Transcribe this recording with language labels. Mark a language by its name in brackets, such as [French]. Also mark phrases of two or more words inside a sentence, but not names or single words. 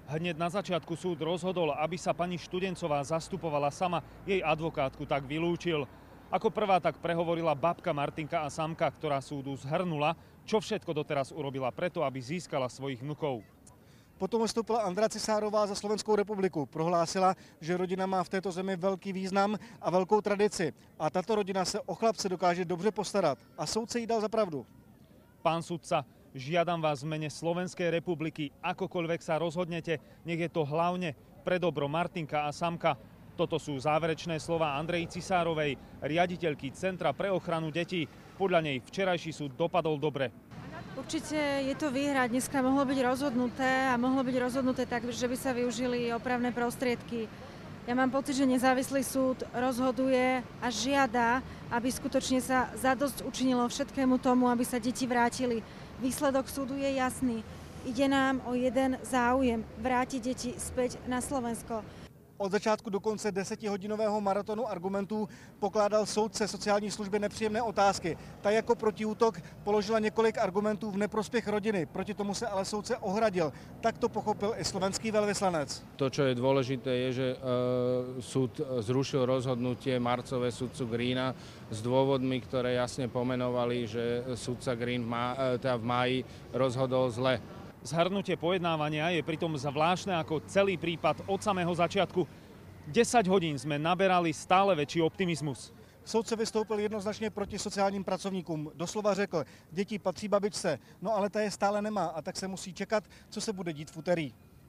[Slovak] Hneď na začiatku súd rozhodol, aby sa pani Študencová zastupovala sama, jej advokátku tak vylúčil. Ako prvá tak prehovorila babka Martinka a Samka, ktorá súdu zhrnula, čo všetko doteraz urobila preto, aby získala svojich vnukov. [Czech] Potom vystoupila Andrea Cisárová za Slovenskou republiku. Prohlásila, že rodina má v této zemi velký význam a velkou tradici. A tato rodina se o chlapce dokáže dobře postarat. A soudce jí dal za pravdu. [Slovak] Pán sudca, žiadam vás v mene Slovenskej republiky, akokoľvek sa rozhodnete, nech je to hlavne pre dobro Martinka a Samka. Toto sú záverečné slova Andreji Cisárovej, riaditeľky Centra pre ochranu detí. Podľa nej včerajší súd dopadol dobre. Určite je to výhra. Dneska mohlo byť rozhodnuté a mohlo byť rozhodnuté tak, že by sa využili opravné prostriedky. Ja mám pocit, že nezávislý súd rozhoduje a žiada, aby skutočne sa zadosť učinilo všetkému tomu, aby sa deti vrátili. Výsledok súdu je jasný. Ide nám o jeden záujem – vrátiť deti späť na Slovensko. [Czech] Od začátku do konce 10hodinového maratonu argumentů pokládal soudce sociální služby nepříjemné otázky. Ta jako protiútok položila několik argumentů v neprospěch rodiny. Proti tomu se ale soudce ohradil. [Slovak] Tak to pochopil i slovenský veľvyslanec. To, čo je dôležité, je, že súd zrušil rozhodnutie marcové sudcu Greena s dôvodmi, ktoré jasne pomenovali, že sudca Green v máji rozhodol zle. Zhrnutie pojednávania je pritom zvláštne ako celý prípad od samého začiatku. 10 hodín sme naberali stále väčší optimizmus. [Czech] Soudce vystoupil jednoznačně proti sociálním pracovníkům. Doslova řekl, děti patří babičce, no ale ta je stále nemá a tak se musí čekat, co se bude dít v úterý.